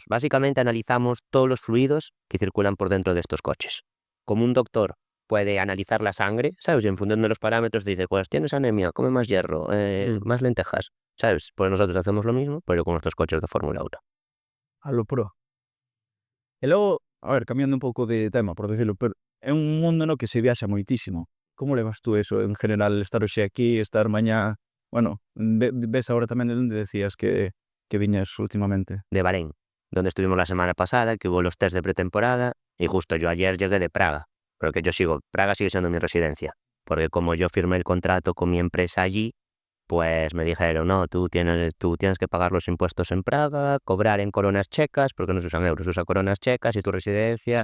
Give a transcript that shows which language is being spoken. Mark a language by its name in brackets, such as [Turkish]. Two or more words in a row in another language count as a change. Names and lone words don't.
[Spanish] Básicamente analizamos todos los fluidos que circulan por dentro de estos coches. Como un doctor puede analizar la sangre, ¿sabes? Y en función de los parámetros dice, pues tienes anemia, come más hierro, Mm. más lentejas, ¿sabes? Pues nosotros hacemos lo mismo, pero con nuestros coches de Fórmula 1. A lo pro. [Galician] E logo, a ver, cambiando un pouco de tema, por decirlo, pero é un mundo no que se viaxa moitísimo. Como levas tú eso en general, estar hoxe aquí, estar mañá? Bueno, ves agora tamén de onde decías que viñas últimamente? [Spanish] De Bahrein, donde estuvimos la semana pasada, que hubo los test de pretemporada, y justo yo ayer llegué de Praga, porque Praga sigue siendo mi residencia, porque como yo firmé el contrato con mi empresa allí, pues me dijeron, no, tú tienes que pagar los impuestos en Praga, cobrar en coronas checas, porque no se usan euros, se usan coronas checas y tu residencia.